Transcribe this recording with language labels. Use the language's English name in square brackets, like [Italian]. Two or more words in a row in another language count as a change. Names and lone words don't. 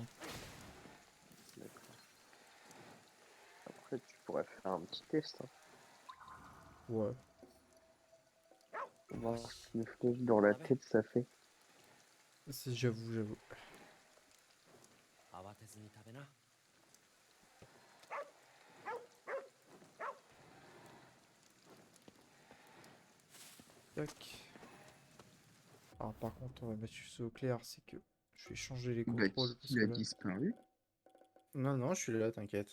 [French] D'accord. Après, tu pourrais faire un petit test. Hein. Ouais. Voir ce qu'une flèche dans la tête ça fait. J'avoue, j'avoue. [Japanese] 慌てずに食べな。 [French] Tac. Alors par contre, on va mettre juste au clair, c'est que je vais changer les contrôles. Parce Il que a là... disparu. Non, non, je suis là, t'inquiète.